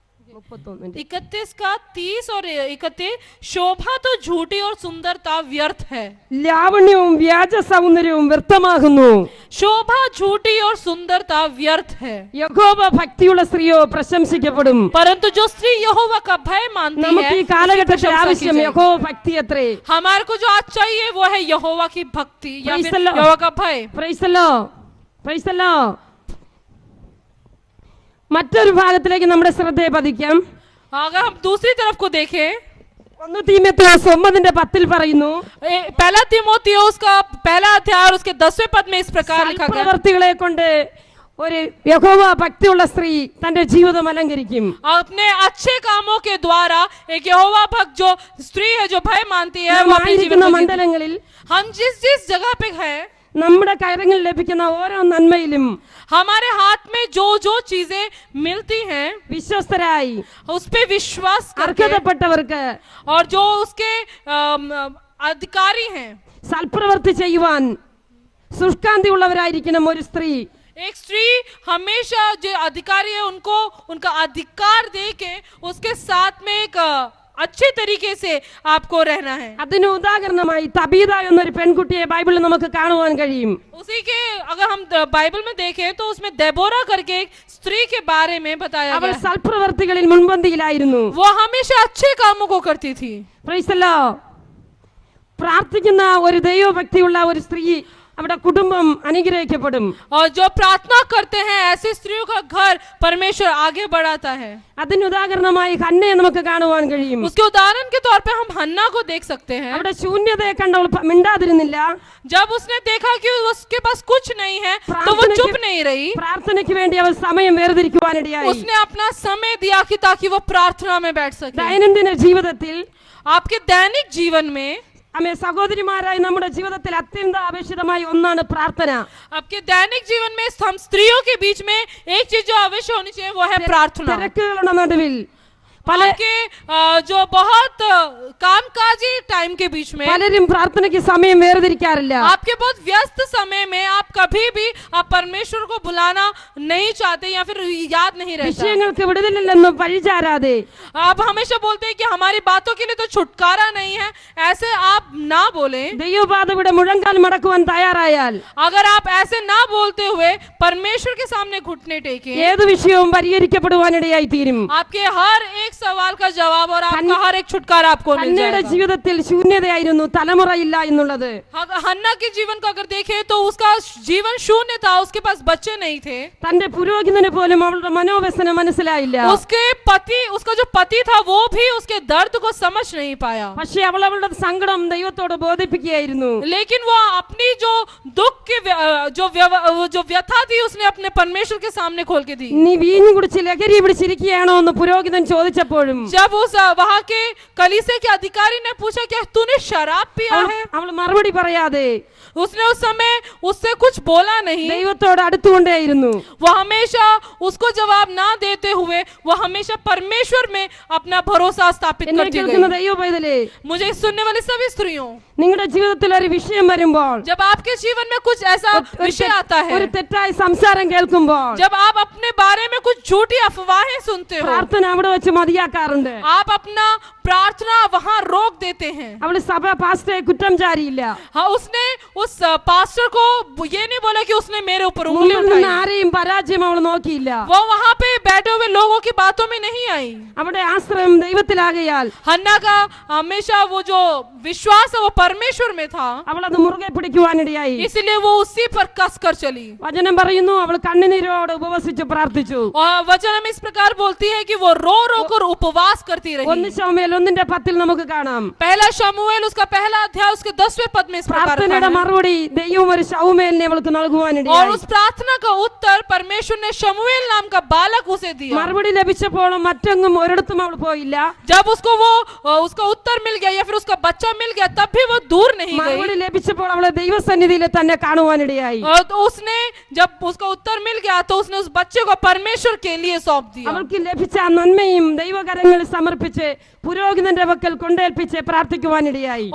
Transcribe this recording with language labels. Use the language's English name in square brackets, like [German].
[Hindi] 31 का 30 और 31, शोभा तो झूठी और सुंदरता व्यर्थ है. [Malayalam] ലാവണ്യവും വ്യാജ സൗന്ദര്യവും വ്യർത്ഥമാകുന്നു. [Hindi] शोभा झूठी और सुंदरता व्यर्थ है. [Malayalam] യഹോവ ഭക്തിയുള്ള സ്ത്രീയോ പ്രശംസിക്കപ്പെടും. [Hindi] परंतु जो स्त्री यहोवा का भय मानती [Malayalam] നമുക്ക് ഈ [Hindi] है, [Malayalam] കാലഘട്ടത്തിൽ ആവശ്യം [Hindi] उसकी [Malayalam] യഹോവ ഭക്തി അത്രേ. [Hindi] हमारे को जो आज चाहिए वो है यहोवा की भक्ति या [English] Praise [Hindi] फिर [English] the Lord. [Hindi] यहोवा का भय. [English] Praise the Lord, praise the Lord. [Malayalam] മറ്റൊരു ഭാഗത്തിലേക്ക് നമ്മുടെ ശ്രദ്ധയെ പതിക്കാം. [Hindi] अगर हम दूसरी तरफ को देखें, [Malayalam] 1 തീമോഥെയോസ് 9:10 പറയുന്നു, [Hindi] पहला तीमुथियुस का पहला अध्याय और उसके 10वें पद में इस प्रकार लिखा गया, [Malayalam] പ്രവൃത്തികളെ കൊണ്ട് ഒരു യഹോവ ഭക്തിയുള്ള സ്ത്രീ തന്റെ ജീവിതം അലങ്കരിക്കും. [Hindi] अपने अच्छे कामों के द्वारा एक यहोवा भक्त जो स्त्री है, जो भय मानती है, वो अपने जीवन [Malayalam] ആയിരിക്കുന്ന [Hindi] को जीती है। [Malayalam] മണ്ഡലങ്ങളിൽ [Hindi] हम जिस जिस जगह पे है, [Malayalam] നമ്മുടെ കരങ്ങളിൽ ലഭിക്കുന്ന ഓരോ നന്മയിലും [Hindi] हमारे हाथ में जो जो चीजें मिलती हैं, [Malayalam] വിശ്വസ്തരായി [Hindi] उस पे विश्वास करके [Malayalam] അർഹതപ്പെട്ടവർക്ക് [Hindi] और जो उसके अधिकारी हैं, [Malayalam] സൽപ്രവൃത്തി ചെയ്യുവാൻ സുഷ്കാന്തിയുള്ളവരായിരിക്കണം ഒരു സ്ത്രീ. [Hindi] एक स्त्री हमेशा जो अधिकारी है उनको उनका अधिकार दे के उसके साथ में एक अच्छे तरीके से आपको रहना है। [Malayalam] അതിന് ഉദാഹരണമായി തബീത എന്നൊരു പെൺകുട്ടിയെ ബൈബിളിൽ നമുക്ക് കാണുവാൻ കഴിയും. [Hindi] उसी के अगर हम बाइबल में देखें तो उसमें देबोरा करके एक स्त्री के बारे में बताया [Malayalam] അവൾ [Hindi] गया है। [Malayalam] സൽപ്രവർത്തികളിൽ മുൻപന്തിയിലായിരുന്നു. [Hindi] वो हमेशा अच्छे कामों को करती थी। [English] Praise the Lord. [Malayalam] പ്രാർത്ഥിക്കുന്ന ഒരു ദൈവഭക്തിയുള്ള ഒരു സ്ത്രീ, അവിടെ കുടുംബം അനുഗ്രഹിക്കപ്പെടും. [Hindi] और जो प्रार्थना करते हैं ऐसी स्त्रियों का घर परमेश्वर आगे बढ़ाता है। [Malayalam] അതിന് ഉദാഹരണമായി ഹന്നയെ നമുക്ക് കാണുവാൻ കഴിയും. [Hindi] उसके उदाहरण के तौर पे हम हन्ना को देख सकते हैं। [Malayalam] അവിടെ ശൂന്യതയെ കണ്ടവൾ മിണ്ടാതിരുന്നില്ല. [Hindi] जब उसने देखा कि उसके पास कुछ नहीं है तो वो चुप नहीं रही। [Malayalam] പ്രാർത്ഥനയ്ക്ക് വേണ്ടി അവൾ സമയം വേർതിരിക്കുവാനിടയായി. [Hindi] उसने अपना समय दिया कि ताकि वो प्रार्थना में बैठ सके। [Malayalam] ദൈനംദിന ജീവിതത്തിൽ [Hindi] आपके दैनिक जीवन में, [Malayalam] അമ്മേ സഹോദരിമാരായി നമ്മുടെ ജീവിതത്തിൽ അത്യന്താപേക്ഷിതമായ ഒന്നാണ് പ്രാർത്ഥന. [Hindi] आपके दैनिक जीवन में हम स्त्रियों के बीच में एक चीज जो अवश्य होनी चाहिए वो है प्रार्थना। [Malayalam] തിരക്കുകളുടെ നടുവിൽ പല [Hindi] आपके जो बहुत कामकाजी टाइम के बीच में, [Malayalam] പലരും പ്രാർത്ഥനയ്ക്ക് സമയം വേർതിരിക്കാറില്ല. [Hindi] आपके बहुत व्यस्त समय में आप कभी भी आप परमेश्वर को बुलाना नहीं चाहते या फिर याद नहीं रहता। [Malayalam] വിഷയങ്ങൾക്ക് വിടുതലില്ലെന്നും പഴിചാരാതെ [Hindi] आप हमेशा बोलते हैं कि हमारी बातों के लिए तो छुटकारा नहीं है, ऐसे आप ना बोलें। [Malayalam] ദൈവപാതയുടെ മുഴങ്കാൽ മടക്കുവാൻ തയ്യാറായാൽ [Hindi] अगर आप ऐसे ना बोलते हुए परमेश्वर के सामने घुटने टेकें, [Malayalam] ഏത് വിഷയവും പരിഹരിക്കപ്പെടുവാനിടയായി തീരും. [Hindi] आपके हर एक सवाल का जवाब और आपका हर एक छुटकारा आपको मिल [Malayalam] ഹന്നയുടെ [Hindi] जाएगा। [Malayalam] ജീവിതത്തിൽ ശൂന്യതയായിരുന്നു തലമുറയില്ല എന്നുള്ളത്. [Hindi] हन्ना के जीवन को अगर देखें तो उसका जीवन शून्य था, उसके पास बच्चे नहीं थे। [Malayalam] തന്റെ പുരോഹിതന് പോലും അവളുടെ മനോവ്യസനം മനസ്സിലായില്ല. [Hindi] उसके पति, उसका जो पति था वो भी उसके दर्द को समझ नहीं पाया। [Malayalam] പക്ഷേ അവൾ അവളുടെ സങ്കടം ദൈവത്തോട് ബോധിപ്പിക്കുകയായിരുന്നു. [Hindi] लेकिन वो अपनी जो दुख के जो व्यथा थी उसने अपने परमेश्वर के सामने खोल के दी। [Malayalam] നീ വീഞ്ഞു കുടിച്ച് ലഹരി പിടിച്ചിരിക്കുകയാണോ എന്ന് പുരോഹിതൻ ചോദിച്ചപ്പോഴും [Hindi] जब उस वहां के कलीसिया के अधिकारी ने पूछा क्या तूने शराब पिया है, [Malayalam] അവൾ മറുപടി പറയാതെ [Hindi] उसने उस समय उससे कुछ बोला नहीं। [Malayalam] ദൈവത്തോട് അടുത്തുകൊണ്ടേയിരുന്നു. [Hindi] वो हमेशा उसको जवाब ना देते हुए वो हमेशा परमेश्वर में अपना भरोसा स्थापित [Malayalam] എന്നെ [Hindi] करती [Malayalam] കേൾക്കുന്ന [Hindi] गई। [Malayalam] ദൈവ പൈതലേ, [Hindi] मुझे सुनने वाली सभी स्त्रियों, [Malayalam] നിങ്ങളുടെ ജീവിതത്തിൽ ഒരു വിഷയം വരുമ്പോൾ, [Hindi] जब आपके जीवन में कुछ ऐसा विषय आता है, [Malayalam] ഒരു തെറ്റായ സംസാരം കേൾക്കുമ്പോൾ [Hindi] जब आप अपने बारे में कुछ झूठी अफवाहें सुनते हो, [Malayalam] പ്രാർത്ഥന അവിടെ വെച്ച് മതിയാക്കാറുണ്ട്. [Hindi] आप अपना प्रार्थना वहां रोक देते हैं। [Malayalam] അവൾ സഭ പാസ്റ്ററെ കുറ്റം ചാരിയില്ല. [Hindi] हाँ, उसने उस पास्टर को ये नहीं बोला कि उसने मेरे ऊपर उंगली [Malayalam] മുന്നിൽ നിന്ന് [Hindi] उठाई। [Malayalam] ആരെയും പരാജയം അവൾ നോക്കിയില്ല. [Hindi] वो वहां पे बैठे हुए लोगों की बातों में नहीं आई। [Malayalam] അവിടെ ആശ്രയം ദൈവത്തിലാകയാൽ [Hindi] हन्ना का हमेशा वो जो विश्वास है वो परमेश्वर में था, [Malayalam] അവൾ അത് മുറുകെ പിടിക്കുവാനിടയായി. [Hindi] इसलिए वो उसी पर कस कर चली। [Malayalam] വചനം പറയുന്നു അവൾ കണ്ണുനീരോട് ഉപവസിച്ചു പ്രാർത്ഥിച്ചു. [Hindi] और वचन हमें इस प्रकार बोलती है कि वो रो रो कर उपवास करती [Malayalam] 1 [Hindi] रही। [Malayalam] ശമൂവേൽ 1:10 നമുക്ക് കാണാം. [Hindi] पहला शमूएल उसका पहला अध्याय उसके 10वें पद में इस प्रकार लिखा [Malayalam] പ്രാർത്ഥനയുടെ [Hindi] है। [Malayalam] മറുപടി ദൈവം ഒരു ശമൂവേലിനെ അവൾക്ക് [Hindi] और [Malayalam] നൽകുവാനിടയായി. [Hindi] उस प्रार्थना का उत्तर परमेश्वर ने शमूएल नाम का बालक उसे दिया। [Malayalam] മറുപടി ലഭിച്ചപ്പോഴും മറ്റെങ്ങും ഒരിടത്തും അവൾ പോയില്ല. [Hindi] जब उसको वो उसका उत्तर मिल गया या फिर उसका बच्चा मिल गया तब भी वो दूर नहीं [Malayalam] മറുപടി [Hindi] गई। [Malayalam] ലഭിച്ചപ്പോൾ അവളെ ദൈവസന്നിധിയിൽ തന്നെ കാണുവാനിടയായി. [Hindi] और तो उसने जब उसका उत्तर मिल गया तो उसने उस बच्चे को परमेश्वर के लिए सौंप दिया। [Malayalam] അവൾക്ക് ലഭിച്ച ആ നന്മയും ദൈവകരങ്ങളിൽ സമർപ്പിച്ച് പുരോഹിതന്റെ പക്കൽ കൊണ്ടേൽപ്പിച്ച് പ്രാർത്ഥിക്കുവാനിടയായി.